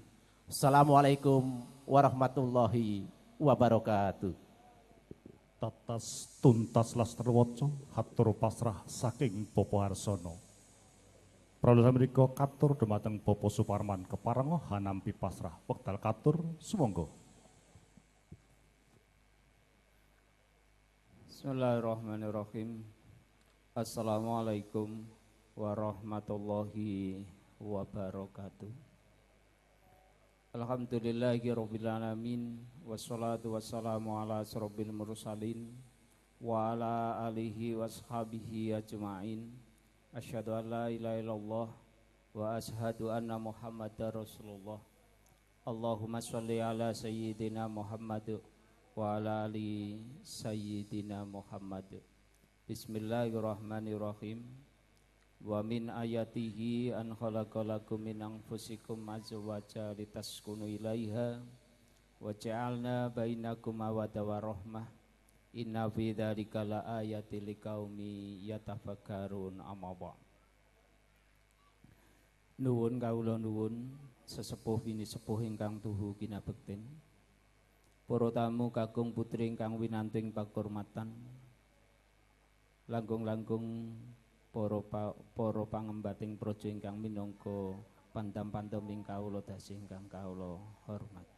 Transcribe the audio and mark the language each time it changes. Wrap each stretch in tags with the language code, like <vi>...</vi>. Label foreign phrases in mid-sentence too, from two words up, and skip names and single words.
<ar>السلام عليكم ورحمة الله وبركاته.</ar> <jv>Tatas tuntas laster waca hatur pasrah saking Bapa Harsono. Pralusa mrika katur dumateng Bapa Suparman keparenga hanampi pasrah wekdal katur sumangga.</jv> <ar>بسم الله الرحمن الرحيم. السلام عليكم ورحمة الله وبركاته. الحمد لله رب العالمين والصلاة والسلام على أشرف المرسلين وعلى آله وصحبه أجمعين. أشهد أن لا إله إلا الله وأشهد أن محمدا رسول الله. اللهم صل على سيدنا محمد وعلى آل سيدنا محمد. بسم الله الرحمن الرحيم. ومن آياته أن خلق لكم من أنفسكم أزواجا لتسكنوا إليها وجعل بينكم مودة ورحمة. إن في ذلك لآيات لقوم يتفكرون أما بعد.</ar> <jv>Nuwun kawula nuwun sesepuh bini sepuh ingkang tuhu kinabekten. Para tamu kakung putri ingkang winanting pakurmatan. Langkung-langkung para pangembating praja ingkang minangka pandam-pandaming kawula dasih ingkang kawula hormati.</jv>